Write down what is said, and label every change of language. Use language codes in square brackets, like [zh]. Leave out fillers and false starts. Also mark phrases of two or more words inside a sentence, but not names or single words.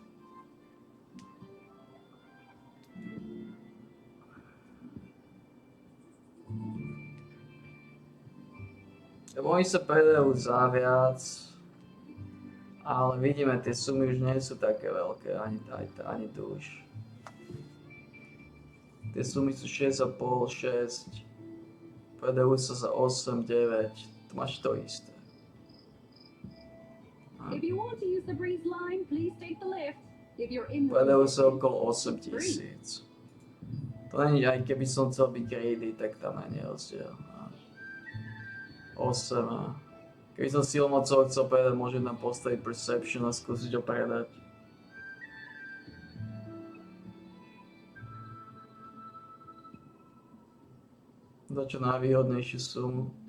[sk] Lebo oni sa predajú za viac, ale vidíme, tie sumy už nie sú také veľké, ani tu už. Tie sumy sú 6,5, 6, predajú sa za 8, 9, tu máš to isté. [en] If you want to use the breeze line, please take the lift. If you're in the [sk] Predajú sa okolo 8,000. To není, aj keby som chcel byť greedy, tak tam nie je rozdiel. 8 a keby som silmocou chcel predať, môžem tam postaviť perception a skúsiť ho predať. Za čo najvýhodnejšiu sumu.